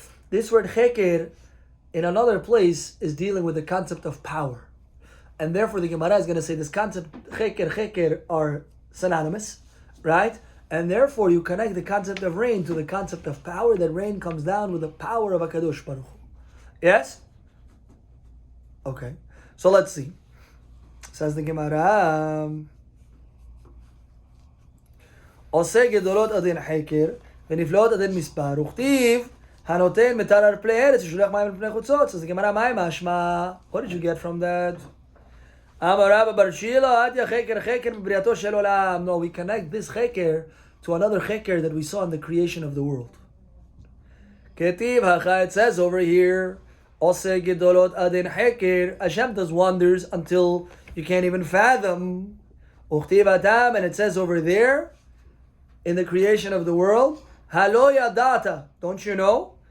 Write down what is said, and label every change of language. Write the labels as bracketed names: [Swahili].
[English] This word cheker in another place is dealing with the concept of power. And therefore the Gemara is going to say this concept, cheker are synonymous, right? And therefore you connect the concept of rain to the concept of power, that rain comes down with the power of HaKadosh Baruch Hu. Yes? Okay. So let's see. Says the Gemara, [Hebrew] Oseh gedolot adin cheker, ונפלאות עד אין מספר, וכתיב, הנותן מטר על פני ארץ, ושולח מים על פני חוצות. [English] So the Gemara, [Hebrew] מה משמע? [English] What did you get from that? [Hebrew] אמר רבא בר שילה, עדיה חקר חקר בבריאתו של עולם. [English] No, we connect this חקר to another חקר that we saw in the creation of the world. כתיב, it says over here, [Hebrew] עושה גדולות עד אין חקר, [English] Hashem does wonders until you can't even fathom. [Hebrew] וכתיב אדם, [English] and it says over there, in the creation of the world, Halo yadata, don't you know?